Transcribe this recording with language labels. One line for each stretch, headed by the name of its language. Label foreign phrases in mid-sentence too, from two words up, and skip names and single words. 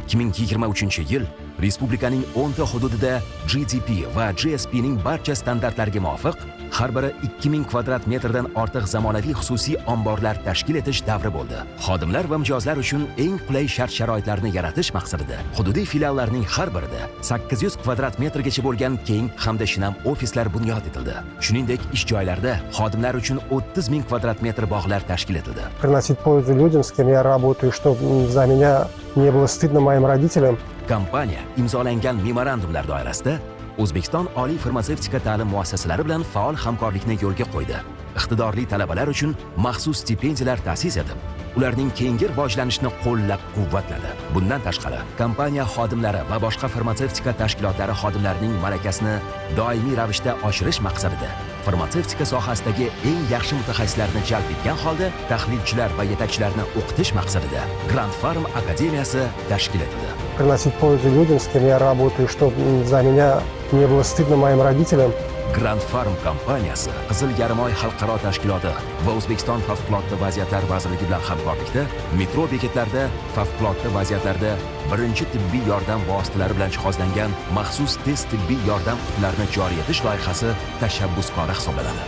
Uzbek: 2023-yil respublikaning 10 ta hududida GDP va GSP ning barcha standartlariga muvofiq har biri 2000 kvadrat metrdan ortiq zamonaviy xususiy omborlar tashkil etish davri bo'ldi. Xodimlar va mijozlar uchun eng qulay shart-sharoitlarni yaratish maqsadida hududiy filiallarning har birida 800 kvadrat metrgacha bo'lgan keng hamda shinam ofislar bunyod etildi. Shuningdek, ish joylarida xodimlar uchun 30 000 kvadrat metr bog'lar tashkil etildi.
Russian: Приносить пользу людям, с кем я работаю, чтобы за меня не было стыдно моим родителям.
Uzbek: Kompaniya imzolangan memorandumlar doirasida O'zbekiston oliy farmatsevtika ta'lim muassasalari bilan faol hamkorlikni yo'lga qo'ydi. Iqtidorli talabalar uchun maxsus stipendiyalar ta'sis etib, ularning keyingi rivojlanishini qo'llab-quvvatladi. Bundan tashqari, kompaniya xodimlari va boshqa farmatsevtika tashkilotlari xodimlarining malakasini doimiy ravishda oshirish maqsadida farmatsevtika sohasidagi eng yaxshi mutaxassislarni jalb etgan holda tahlilchilar va yetakchilarni o'qitish maqsadida Grand Pharm akademiyasi tashkil etildi.
Russian: Приносить пользу людям, с кем я работаю, чтобы за меня не было стыдно моим родителям.
Uzbek: Grand Pharm kompaniyasi Qizil Yarimoy xalqaro tashkiloti va O'zbekiston favqulodda vaziyatlar vazirligi bilan hamkorlikda metro bekatlarida favqulodda vaziyatlarda birinchi tibbiy yordam vositalari bilan jihozlangan maxsus tez tibbiy yordam qutilarini joriy etish loyihasi tashabbuskori hisoblanadi.